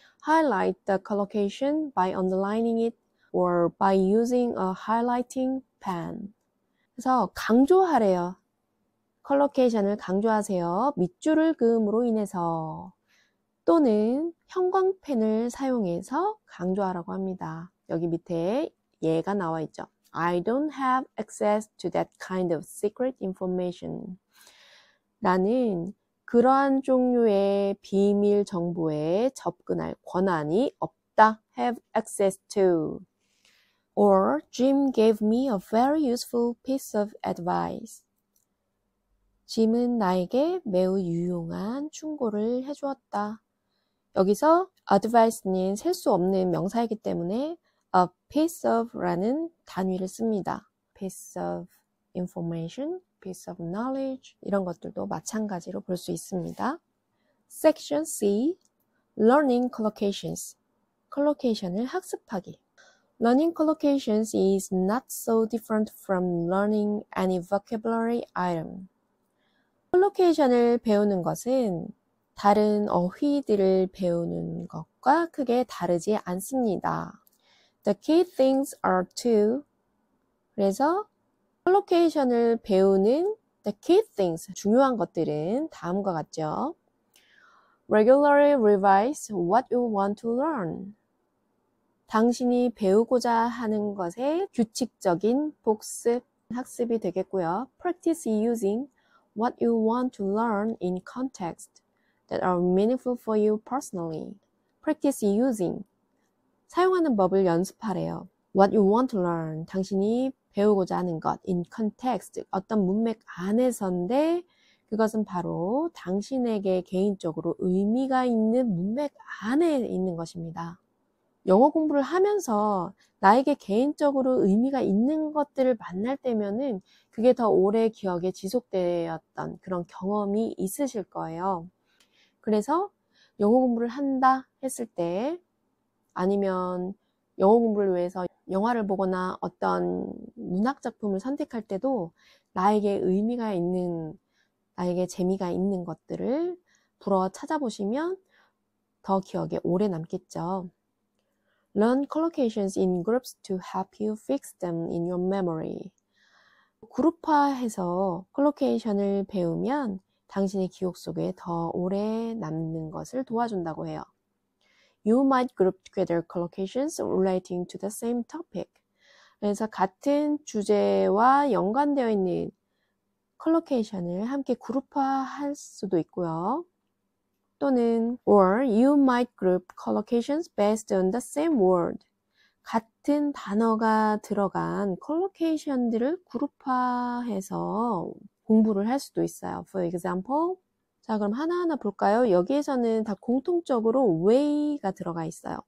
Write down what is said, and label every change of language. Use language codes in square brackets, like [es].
[en] Highlight the collocation by underlining it or by using a highlighting pen. [ko] 그래서 강조하래요. 컬로케이션을 강조하세요. 밑줄을 그음으로 인해서 또는 형광펜을 사용해서 강조하라고 합니다. 여기 밑에 예가 나와 있죠. [en] I don't have access to that kind of secret information. [ko] 나는 그러한 종류의 비밀 정보에 접근할 권한이 없다. [en] Have access to. Or Jim gave me a very useful piece of advice. [ko] 짐은 나에게 매우 유용한 충고를 해주었다. 여기서 advice는 셀 수 없는 명사이기 때문에 a piece of라는 단위를 씁니다. [en] piece of information, piece of knowledge [ko] 이런 것들도 마찬가지로 볼 수 있습니다. [en] Section C, Learning collocations. [ko] collocation을 학습하기. [en] Learning collocations is not so different from learning any vocabulary item. [ko] 콜로케이션을 배우는 것은 다른 어휘들을 배우는 것과 크게 다르지 않습니다. [en] The key things are to. [ko] 그래서 콜로케이션을 배우는 [en] the key things, [ko] 중요한 것들은 다음과 같죠. [en] Regularly revise what you want to learn. [ko] 당신이 배우고자 하는 것의 규칙적인 복습, 학습이 되겠고요. [en] Practice using what you want to learn in context that are meaningful for you personally. Practice using. [ko] 사용하는 법을 연습하래요. [en] What you want to learn. [ko] 당신이 배우고자 하는 것. [en] In context. [ko] 어떤 문맥 안에서인데 그것은 바로 당신에게 개인적으로 의미가 있는 문맥 안에 있는 것입니다. 영어 공부를 하면서 나에게 개인적으로 의미가 있는 것들을 만날 때면은 그게 더 오래 기억에 지속되었던 그런 경험이 있으실 거예요. 그래서 영어 공부를 한다 했을 때 아니면 영어 공부를 위해서 영화를 보거나 어떤 문학 작품을 선택할 때도 나에게 의미가 있는, 나에게 재미가 있는 것들을 불어 찾아보시면 더 기억에 오래 남겠죠. [en] Learn collocations in groups to help you fix them in your memory. [ko] 그룹화해서 콜로케이션을 배우면 당신의 기억 속에 더 오래 남는 것을 도와준다고 해요. [en] You might group together collocations relating to the same topic. [ko] 그래서 같은 주제와 연관되어 있는 컬로케이션을 함께 그룹화할 수도 있고요. 또는 [en] or you might group collocations based on the same word. [ko] 같은 단어가 들어간 컬로케이션들을 그룹화해서 공부를 할 수도 있어요. [en] For example, [ko] 자 그럼 하나하나 볼까요? 여기에서는 다 공통적으로 way가 들어가 있어요.